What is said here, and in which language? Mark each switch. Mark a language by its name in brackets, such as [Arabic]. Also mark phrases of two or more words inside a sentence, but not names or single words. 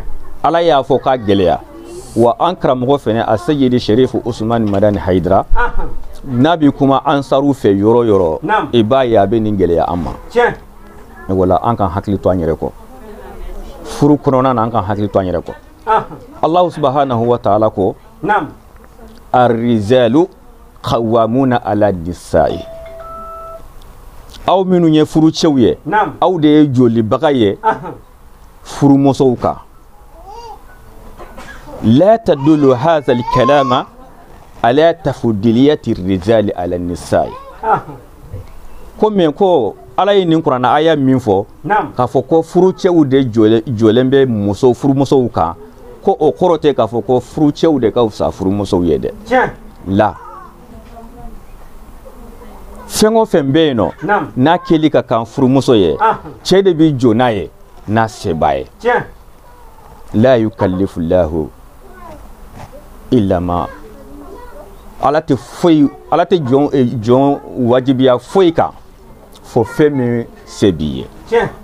[Bambara] Ala y'a fɔ k'a gɛlɛya wa an karamɔgɔ fɛnɛ a Seyidi Sherifu Usmani Madani Hayidara n'a bi kuma ansaru fɛ yɔrɔ yɔrɔ i b'a ye a bɛ nin gɛlɛya an ma. Wala an kan hakili to an yɛrɛ kɔ furu kɔnɔna na an kan hakili to an yɛrɛ kɔ. [Arabic] الله سبحانه وتعالى ko الرجال قوامون على النساء. [Bambara] aw minnu ye furu cɛw ye aw de ye jolibaga ye furumusow kan [Arabic] لا تدل هذا الكلام على تفضيلية الرجال على النساء [Bambara] ko men ko ala ye nin kuranna aya min fɔ k'a fɔ ko furu cɛw de jɔlen bɛ furumusow kan ko o kɔrɔ tɛ k'a fɔ ko furu cɛw de ka fisa furumusow ye dɛ la fɛn o fɛn bɛ yen nɔ n'a kɛli ka kan furumuso ye cɛ de bi jɔ n'a ye n'a se b'a ye [Arabic] لا يكلف الله إلا ما [Bambara] ala tɛ jɔn wajibiya foyi kan fo fɛn min se b'i ye